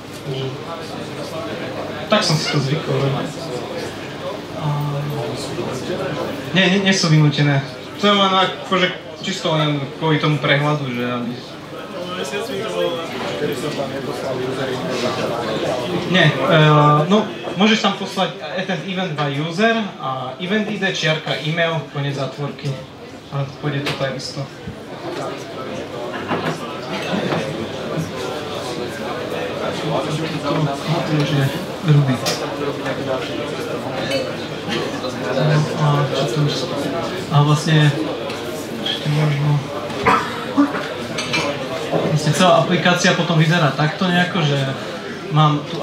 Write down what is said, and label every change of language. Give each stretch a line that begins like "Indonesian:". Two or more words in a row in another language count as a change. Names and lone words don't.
Slovak: Tak som si to zvykol robiť. Nie sú vynútené. To je len akože čisto len kvôli tomu prehľadu, že aby... Nie, no môžeš tam poslať
English: attend event by user
Slovak: a event ide, čiarka e-mail, koniec zátvorky. A pôjde to tak isto. To už je Ruby. A vlastne ešte možno celá aplikácia potom vyzerá takto nejako, že mám tú